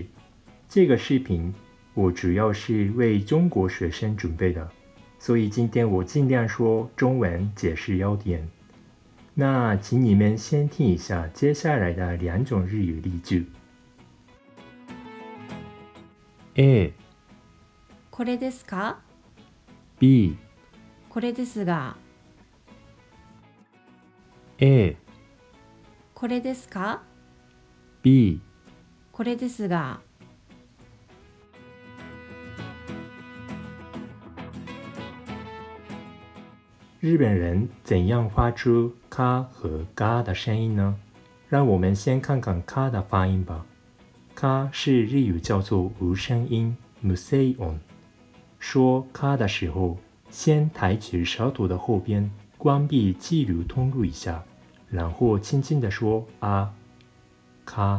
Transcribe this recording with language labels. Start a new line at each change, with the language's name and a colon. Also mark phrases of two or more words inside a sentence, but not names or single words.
Chinese: 这个视频我主要是为中国学生准备的，所以今天我尽量说中文解释要点。那请你们先听一下接下来的两种日语例句。A、
Japanese: これですか？
Chinese: B、
Japanese: これですが。
Chinese: A、
Japanese: これですか？
Chinese: B。
Japanese: これですが。
Chinese: 日本人怎样发出卡和嘎的声音呢？让我们先看看卡的发音吧。卡是日语叫做无声音
Japanese: 無声音。
Chinese: 说卡的时候，先抬起舌头的后边，关闭气流通路一下，然后轻轻地说啊，卡。